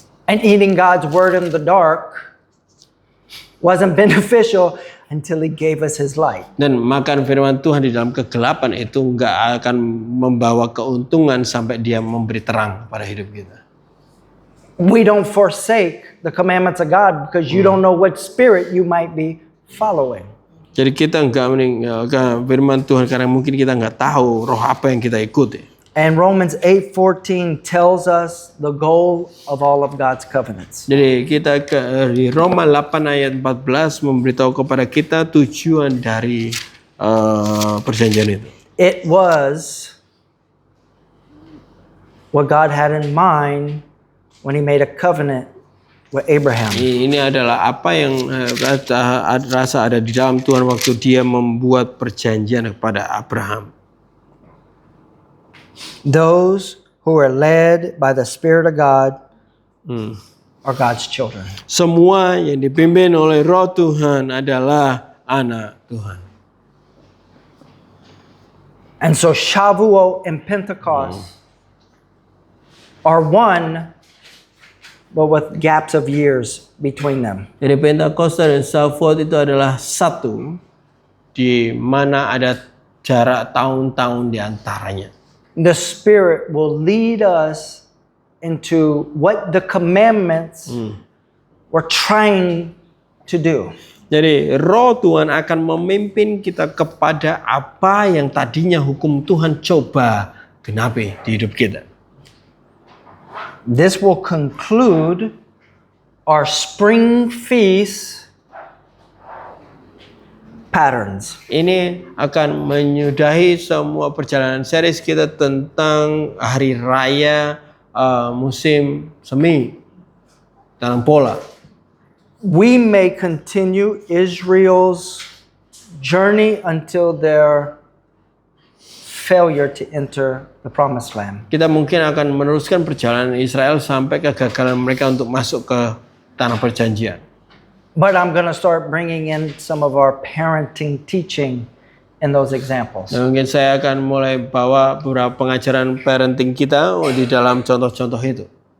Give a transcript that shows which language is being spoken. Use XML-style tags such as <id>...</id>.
<en>And eating God's word in the dark wasn't beneficial until He gave us His light.</en> <id>Dan makan firman Tuhan di dalam kegelapan itu enggak akan membawa keuntungan sampai Dia memberi terang pada hidup kita.</id> <en>We don't forsake the commandments of God because you don't know what spirit you might be following.</en> <id>Jadi kita enggak meninggalkan firman Tuhan karena mungkin kita enggak tahu roh apa yang kita ikuti.</id> <en>And Romans 8:14 tells us the goal of all of God's covenants.</en> <id>Jadi kita di Roma 8 ayat 14 memberitahu kepada kita tujuan dari perjanjian itu.</id> <en>It was what God had in mind when He made a covenant with Abraham.</en> <id>Ini adalah apa yang rasa ada di dalam Tuhan waktu Dia membuat perjanjian kepada Abraham.</id> <en>Those who are led by the Spirit of God are God's children.</en> <id>Semua yang dipimpin oleh Roh Tuhan adalah anak Tuhan.</id> <en>And so Shavuot and Pentecost are one, but with gaps of years between them.</en> <id>Jadi Pentakosta dan Shavuot itu adalah satu, di mana ada jarak tahun-tahun di antaranya.</id> <en>The Spirit will lead us into what the commandments were trying to do.</en> <id>Jadi Roh Tuhan akan memimpin kita kepada apa yang tadinya hukum Tuhan coba genapi di hidup kita.</id> <en>This will conclude our spring feast patterns.</en> <id>Ini akan menyudahi semua perjalanan series kita tentang hari raya musim semi dalam pola.</id> <en>We may continue Israel's journey until their failure to enter the promised land.</en> <id>Kita mungkin akan meneruskan perjalanan Israel sampai kegagalan mereka untuk masuk ke tanah perjanjian.</id> <en>But I'm going to start bringing in some of our parenting teaching in those examples.</en> <id>Nah, mungkin saya akan mulai bawa beberapa pengajaran parenting kita di dalam contoh-contoh itu.</id>